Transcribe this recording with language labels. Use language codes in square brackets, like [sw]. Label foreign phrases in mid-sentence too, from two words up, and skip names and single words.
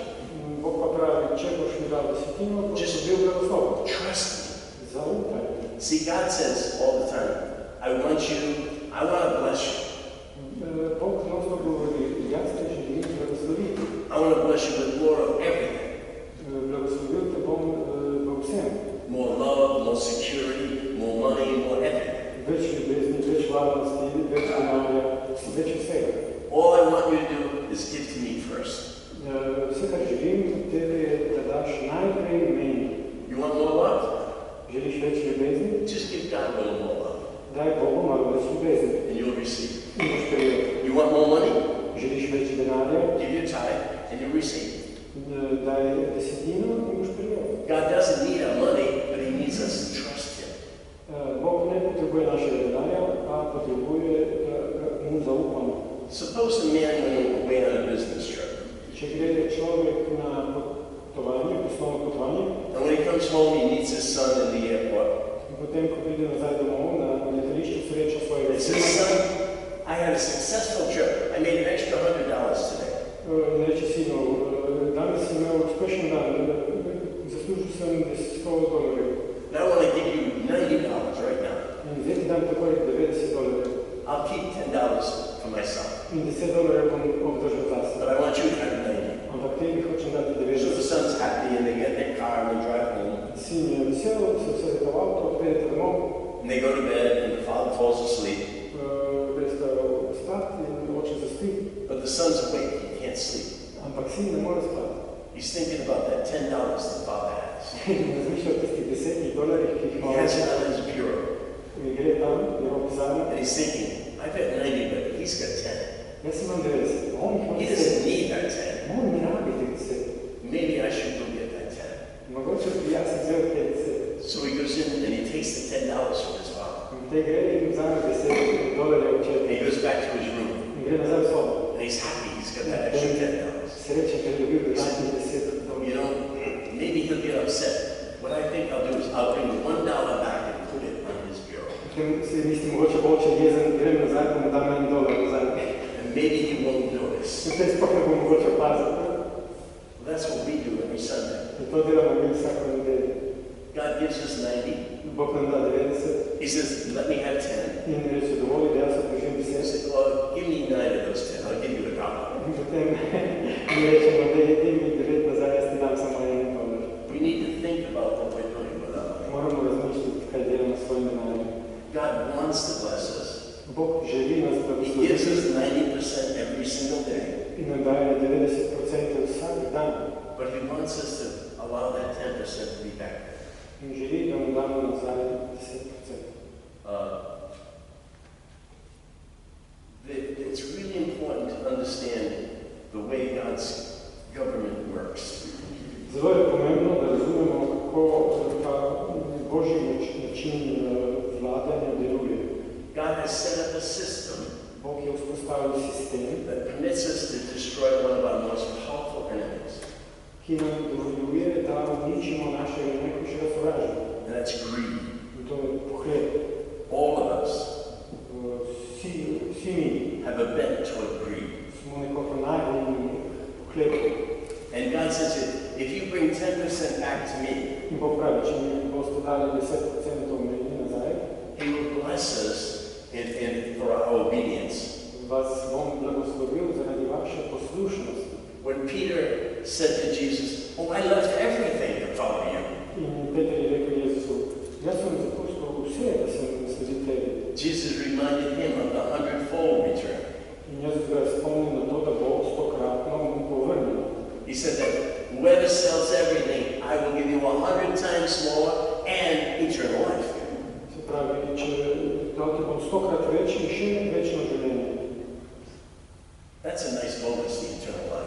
[sl] Bog pa pravi, če boš mi dal desetino, boš bil blagoslov. [en] Trust me. [sl] Zaupaj. [en] See, God says all the time, I want to bless you. [sl] Bog znosno govori, jaz te želim blagosloviti. [en] I want to bless you with more of everything. [sl] Blagoslovil te bom v vsem. [en] More love, more security, more money, more everything. [sl] Več ljubezni, več varnosti, več denarja, več vsega. [en] All I want you to do is give to me first. [sl] Vse, kar želim od tebe, je, da daš najprej meni. [en] You want more love? [sl] Želiš več ljubezni? [en] Just give God a little more love. [sl] Daj Bogu malo več ljubezni. [en] And you'll receive. [sl] In boš prejel. [en] You want more money? [sl] Želiš več denarja? [en] Give your tithe and you'll receive. [sl] Daj desetino in boš prejel. [en] God doesn't need our money, but he needs us to trust him. [sl] Bog ne potrebuje našega denarja, a potrebuje, da mu zaupamo. [en] Suppose a man went away on a business trip. [sl] Če gre človek na potovanje, poslovno potovanje, [en] and when he comes home, he meets his son in the airport. [sl] In potem, ko pride nazaj domov, na letališču sreča svojega [en] He says, son, I had a successful trip. I made an extra $100 today. [sl] In reče sinu, danes sem imel uspešen dan, zaslužil sem $100. [en] And I want to give you $90 right now. [sl] In zdaj ti dam takoj $90. [en] I'll keep $10 for myself. [sl] In $10 bom obdržal zase. [en] But I want you to have 90. [sl] Ampak tebi hočem dati [en] So the [sl] 90. [en] son's happy and they get in their car and they drive home. [sl] Sin je vesel, se vse v avto, odvedete domov, [en] And they go to bed and the father falls asleep. [sl] greste spat in oče zaspi, [en] But the son's awake, he can't sleep. [sl] ampak sin ne more spati. [en] He's thinking about that $10 the father has. [sl] In razmišlja o tistih $10, ki jih [en] He [sl] ima [en] has [sl] oče. [en] it on his bureau. [sl] In gre tam, njegov pisarnik, [en] And he's thinking, I've got 90, but he's got 10. [sl] jaz imam 90, on jih ima [en] He [sl] 10. [en] doesn't need that 10. [sl] On ne rabi teh 10. [en] Maybe I should go get that 10. [sl] Mogoče bi jaz vzel teh 10. [en] So he goes in and he takes the $10 from his father. [sl] In te gre in vzame $10 [en] And [sl] očeta. [en] he goes back to his room. [sl] In gre nazaj v sobo. [en] And he's happy he's got that extra $10. [sl] Srečen, ker je dobil dodatnih $10. [en] You know, maybe he'll get upset. What I think I'll do is I'll bring $1 back and put it on his bureau. [sl] Potem si mislim, mogoče bo oče jezen, grem nazaj, pa mu dam $1 nazaj. [en] And maybe he won't notice. [sl] In te sploh ne bo mogoče opaziti. [en] That's what we do every Sunday. [sl] In to delamo mi vsako nedeljo. [en] God gives us 90. [sl] Bog nam da 90 [en] He says, let me have 10. [sl] in reče, dovolj, da jaz odložim [en] He [sl] 10. [en] said, well, give me 9 of those 10. I'll give you $1. [sl] In potem mi rečemo, da je ti mi 9 nazaj, jaz ti dam samo $1. [en] We need to think about what we're doing with our life. [sl] Moramo razmišljati, kaj delamo s svojim denarjem. [en] God wants to bless us. [sl] Bog želi nas [en] He gives us [sl] blagosloviti [en] 90% every single day. [sl] in nam daje 90% vsak dan. [en] But he wants us to allow that 10% to be back. [sl] In želi, da mu damo nazaj 10%. [en] It's really important to understand the way God's government works. [sl] Zelo je pomembno, da razumemo, kako ta Božji način vladanja deluje. [en] God has set up a system [sl] Bog je vzpostavil sistem, [en] that permits us to destroy one of our most powerful enemies, [sl] ki nam dovoljuje, da uničimo našega najhujšega sovražnika. [en] and that's greed. [sl] In to je pohled. [en] All of us [sl] Vsi mi [en] have a bent toward greed. [sl] smo nekako nagnjeni pohledu. [en] And God says, if you bring 10% back to me, [sl] In Bog pravi, če mi boste dali 10% meni nazaj, [en] He will bless us for our obedience. [sl] vas bom blagoslovil zaradi vaše poslušnosti. [en] When Peter said to Jesus, oh, I left everything to follow you. [sl] In Peter je rekel Jezusu, jaz sem zapustil vse, da sem sledil tebi. [en] Jesus reminded him of the 100-fold return. [sl] In Jezus ga je spomnil na to, da bo 100-kratno mu povrnil. [en] He said that whoever sells everything, I will give you 100 times more and eternal life. [sl] Se pravi, če dal ti bom 100-krat več in še večno življenje. [en] That's a nice bonus, the eternal life.